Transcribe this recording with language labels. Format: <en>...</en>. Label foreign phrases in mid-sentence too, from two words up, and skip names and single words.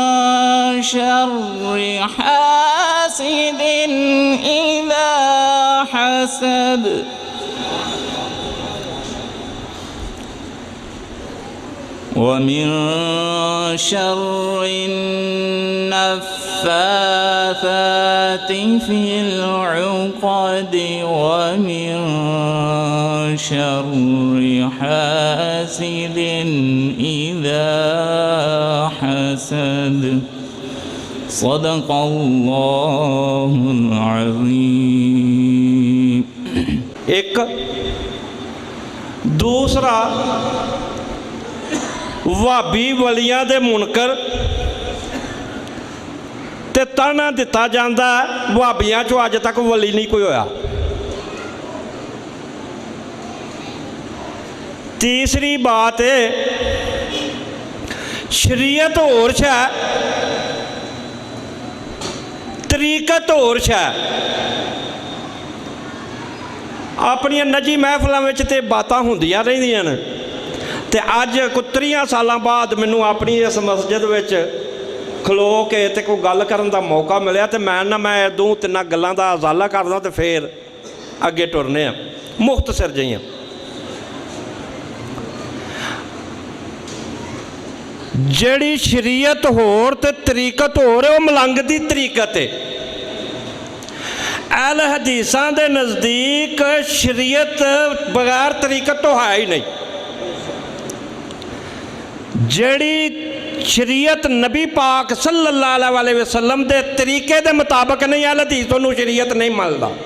<ar>شر حاسد إذا حسد ومن شر النفاثات في العقد ومن شر حاسد إذا حسد صدق الله العظيم۔</ar> <pa>ایک دوسرا وہابی ولیاں دے منکر تے تانا دتا جاندہ ہے وہابیاں چو آج تک ولی نہیں کوئی ہویا۔</pa> <ur>تیسری بات ہے شریعت اور ہے طریقت اور ہے۔</ur> <pa>اپنی نجی محفلوں میں تے باتاں ہوندیاں رہندیاں نے تے اج کوئی 30 سالاں بعد مینوں اپنی اس مسجد وچ کھلو کے تے کوئی گل کرن دا موقع ملیا تے میں دو تین گلاں دا ازالہ کردا تے پھر اگے ٹرنے ہیں مختصر جہیاں۔ جیڑی شریعت ہور تے طریقت ہور ہے وہ ملنگ دی طریقت ہے۔ اہل حدیثاں دے نزدیک شریعت بغیر طریقت تو ہے ہی نہیں۔ جیڑی شریعت نبی پاک</pa> <ar>صلی اللہ علیہ وسلم</ar> <pa>دے طریقے دے مطابق نہیں اہل حدیث انہوں شریعت نہیں ماندا۔</pa>